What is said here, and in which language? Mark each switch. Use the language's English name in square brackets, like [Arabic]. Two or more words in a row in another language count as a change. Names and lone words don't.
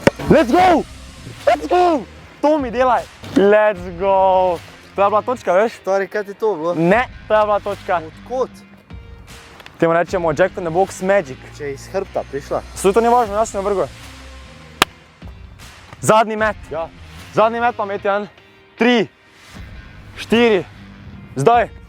[English] Let's go! Let's go! [Slovenian] To mi delaj! [English] Let's go! [Slovenian] To je bila točka, veš? Stari, kaj ti to bilo? Ne, to je bila točka. Odkot? Temu rečemo [English] Jack in the Box Magic. [Slovenian] Če je iz hrbta prišla. Saj to ni važno, jaz sem jo vrgel. Zadnji met. Ja. Zadnji met pa met, Jan. 3, 4, zdaj.